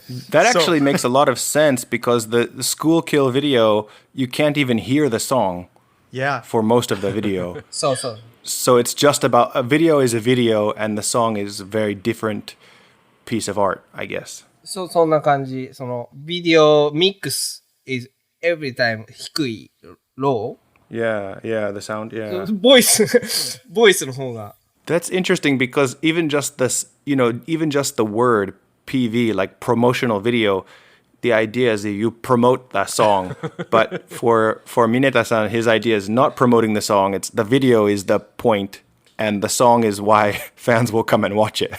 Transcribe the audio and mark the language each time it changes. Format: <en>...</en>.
<en>That actually makes a lot of sense because the school kill video, you can't even hear the song Yeah. for most of the video.</en> <ja>そうそう。</ja> <en>So it's just about a video is a video and the song is a very different piece of art, I guess.</en> <ja>そんな感じ。</ja> <en>ビデオミックス is every time</en> <ja>低い、</ja> <en>low. Yeah, the sound, yeah.</en> <ja>ボイスの方が。</ja> <en>That's interesting because even just this, even just the word PV, like promotional video, the idea is that you promote the song. But for Mineta-san, his idea is not promoting the song. It's the video is the point, and the song is why fans will come and watch it.</en>